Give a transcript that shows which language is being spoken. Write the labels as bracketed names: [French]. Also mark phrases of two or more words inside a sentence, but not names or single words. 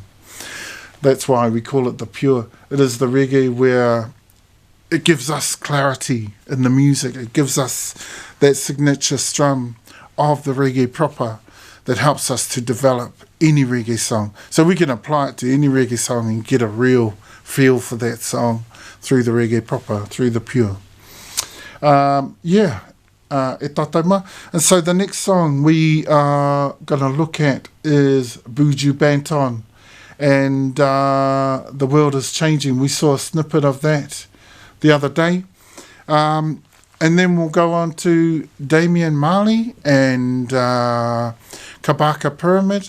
[English] That's why we call it the pure. It is the reggae where it gives us clarity in the music. It gives us that signature strum of the reggae proper that helps us to develop any reggae song. So we can apply it to any reggae song and get a real feel for that song through the reggae proper, through the pure. E tataima. And so the next song we are going to look at is Buju Banton. And The World is Changing. We saw a snippet of that the other day. And then we'll go on to Damian Marley and Kabaka Pyramid.